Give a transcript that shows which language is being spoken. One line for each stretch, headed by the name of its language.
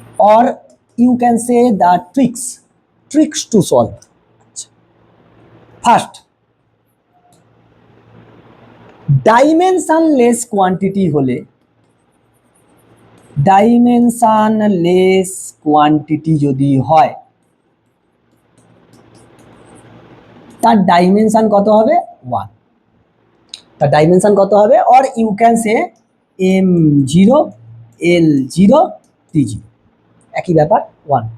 English: or you can say the tricks to solve. First, dimensionless quantity
Bangla: হলে, dimensionless quantity যদি হয় তার dimension কত হবে? 1। তার ডাইমেনশন কত হবে?
English: or you can say m0 l0 t0,
Bangla: একই ব্যাপার
English: 1।